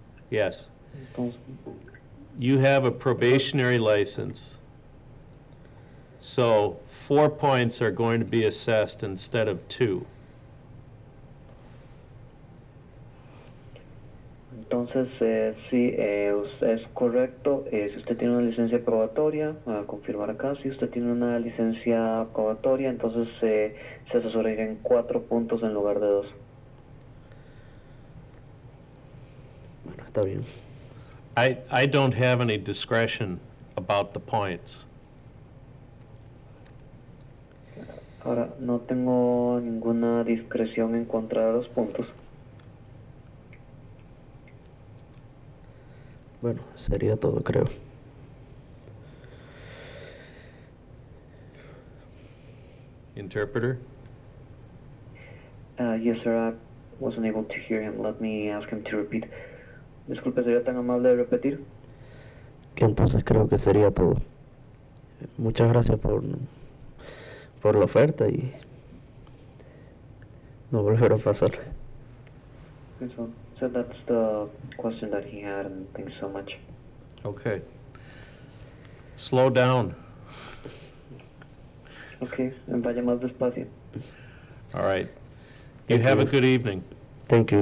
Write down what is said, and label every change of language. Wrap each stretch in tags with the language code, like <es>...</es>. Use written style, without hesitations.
<en>Yes.</en> <es>Entonces,</es> <en>You have a probationary license. So 4 points are going to be assessed instead of 2.</en> <es>Entonces, sí, es correcto. Si usted tiene una licencia probatoria, a confirmar acá, si usted tiene una licencia probatoria, entonces se asesoraría en 4 puntos en lugar de 2. Bueno, está bien.</es> <en>I don't have any discretion about the points.</en> <es>Ahora, no tengo ninguna discreción en contra de los puntos. Bueno, sería todo, creo.</es> <en>Interpreter? Yes, sir, I wasn't able to hear him. Let me ask him to repeat.</en> <es>Disculpe, ¿sería tan amable de repetir? Que entonces creo que sería todo. Muchas gracias por la oferta y no volverá a pasar.</es> <en>Okay, so that's the question that he had, and thanks so much. Okay. Slow down.</en> <es>Okay, vaya más despacio.</es> <en>All right. You Thank have a you. good evening. Thank you,</en>